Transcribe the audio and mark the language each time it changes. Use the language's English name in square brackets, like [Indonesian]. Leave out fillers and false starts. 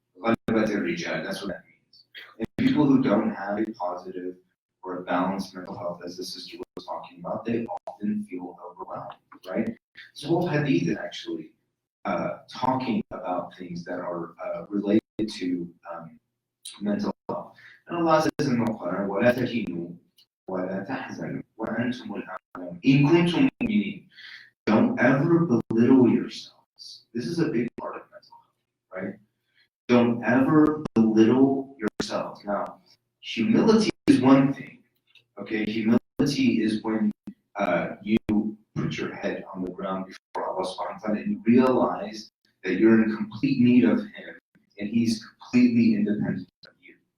[English] That's what that means. And people who don't have a positive or a balanced mental health, as the sister was talking about, they often feel overwhelmed, right? This whole hadith is actually talking about things that are related to mental health. And Allah says in the Quran, [Arabic] وَلَا تَهِنُوا وَلَا تَحْزَنُوا وَأَنْتُمُ الْأَعْلَوْنَ إِن كُنتُم مُؤْمِنِينَ. [English] Don't ever belittle yourselves. This is a big part of mental health, right? Don't ever belittle yourselves. Now, humility is one thing, okay? Humility is when you put your head on the ground before Allah subhanahu wa ta'ala and you realize that you're in complete need of Him and He's completely independent of you.